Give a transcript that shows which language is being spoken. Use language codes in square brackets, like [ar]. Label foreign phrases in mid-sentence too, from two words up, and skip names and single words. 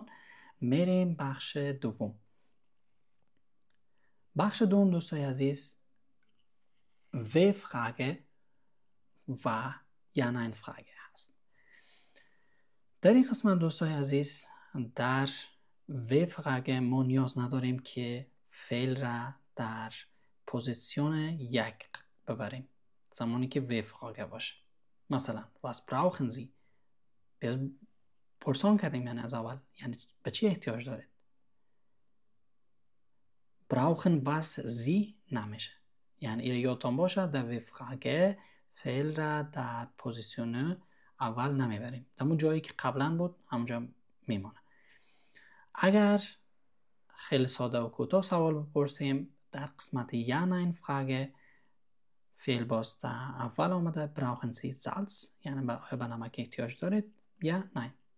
[fa] میریم بخش دوم. بخش دوم دوستای عزیز [de] W Frage [fa] و [de] Ja Nein Frage [fa] هست. در این قسمت دوستای عزیز در [de] W Frage [fa] ما نیاز نداریم که فعل را در پوزیشن یک ببریم زمانی که [de] W Frage [fa] باشه. [de] مثلا was brauchen Sie؟ [fa] پرسان کردیم یعنی از اول، یعنی به چی احتیاج دارید. [de] brauchen was Sie [fa] نمیشه، یعنی این یادتان باشه در [de] W Frage [fa] فعل را در پوزیشن اول نمیبریم، در اون جایی که قبلا بود همونجا میمونه. اگر خیلی ساده و کوتاه سوال بپرسیم در قسمت [de] Ja Nein Frage [fa] فعل باز در اول آمده [de] brauchen Sie Salz، [fa] یعنی آیا به نمک احتیاج دارید یا نه.